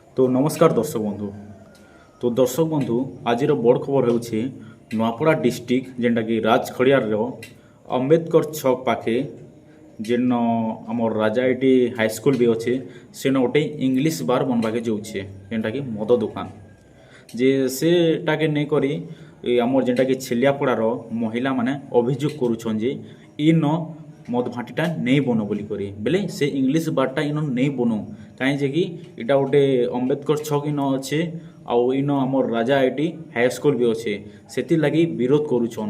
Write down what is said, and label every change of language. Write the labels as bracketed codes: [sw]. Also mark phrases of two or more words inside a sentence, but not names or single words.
[or] ତ ନମସ୍କାର ଦର୍ଶକ ବନ୍ଧୁ। ତ ଦର୍ଶକ ବନ୍ଧୁ ଆଜିର ବଡ଼ ଖବର ହେଉଛି ନୂଆପଡ଼ା ଡିଷ୍ଟ୍ରିକ୍ଟ ଯେନ୍ଟାକି ରାଜଖଡ଼ିଆର ଅମ୍ବେଦକର ଛକ ପାଖେ ଯେନ ଆମର ରାଜା ଏଠି ହାଇସ୍କୁଲ ବି ଅଛେ ସେନ ଗୋଟେ [en] English bar [or] ବନବାକେ ଯାଉଛେ ଯେନ୍ଟାକି ମଦ ଦୋକାନ ଯେ ସେଟାକେ ନେଇକରି ଆମର ଯେନ୍ଟାକି ଛେଲିଆପଡ଼ାର ମହିଳାମାନେ ଅଭିଯୋଗ କରୁଛନ୍ ଯେ ଇନ ମଦ ଭାଟିଟା ନେଇ ବନ ବୋଲିକରି ବେଲେ ସେ [en] English barଟା [or] ଇନ ନେଇ ବନୁ କାହିଁ ଯେ କି ଇଟା ଗୋଟେ ଅମ୍ବେଦକର ଛକ ଇନ ଅଛେ ଆଉ ଇନ ଆମର ରାଜା ଆଇଟି ହାଇସ୍କୁଲ ବି ଅଛେ ସେଥିର୍ଲାଗି ବିରୋଧ କରୁଛନ୍।